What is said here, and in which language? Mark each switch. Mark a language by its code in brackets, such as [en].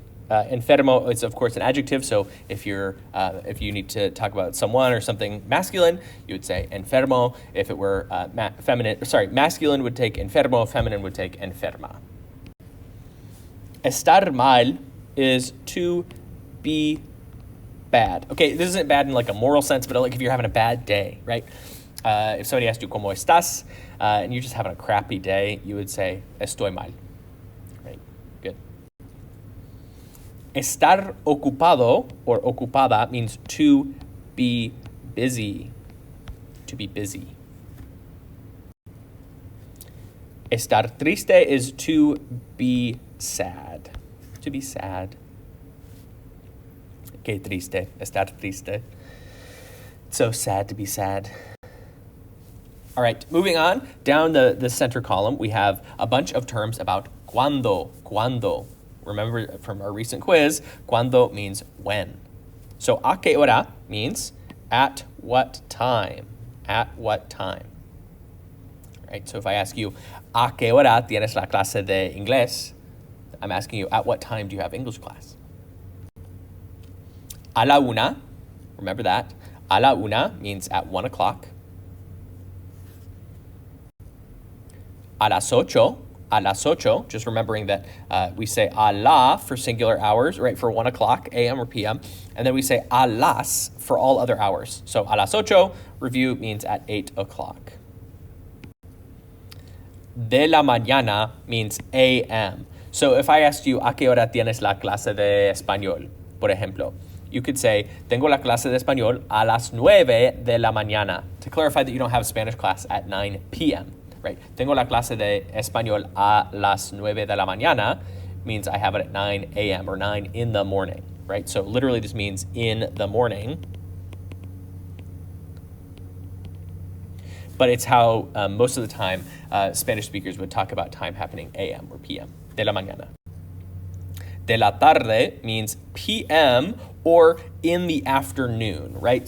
[en] Enfermo is, of course, an adjective, so if you need to talk about someone or something masculine, you would say enfermo. If it were masculine would take enfermo, feminine would take enferma. Estar mal is to be bad. Okay, this isn't bad in like a moral sense, but like if you're having a bad day, right? If somebody asked you, [es] ¿Cómo estás? [en] And you're just having a crappy day, you would say, [es] estoy mal. [en] Right? Good. Estar ocupado or ocupada means to be busy. To be busy. Estar triste is to be sad. To be sad. [es] Qué triste. Estar triste. [en] It's so sad to be sad. All right, moving on, down the center column, we have a bunch of terms about cuando. Remember from our recent quiz, cuando means when. So, a qué hora means at what time. At what time. All right, so if I ask you, [es] a qué hora tienes la clase de inglés? [en] I'm asking you, at what time do you have English class? A la una, remember that. A la una means at 1 o'clock. A las ocho, just remembering that we say a la for singular hours, right, for 1 o'clock, a.m. or p.m., and then we say a las for all other hours. So a las ocho, review, means at 8 o'clock. De la mañana means a.m. So if I asked you, [es] ¿a qué hora tienes la clase de español? Por ejemplo, [en] you could say, [es] tengo la clase de español a las 9 de la mañana, [en] to clarify that you don't have Spanish class at 9 p.m., right? [es] Tengo la clase de español a las 9 de la mañana [en] means I have it at 9 a.m. or 9 in the morning, right? So literally this means in the morning. But it's how most of the time Spanish speakers would talk about time happening a.m. or p.m. De la mañana. De la tarde means p.m. or in the afternoon, right?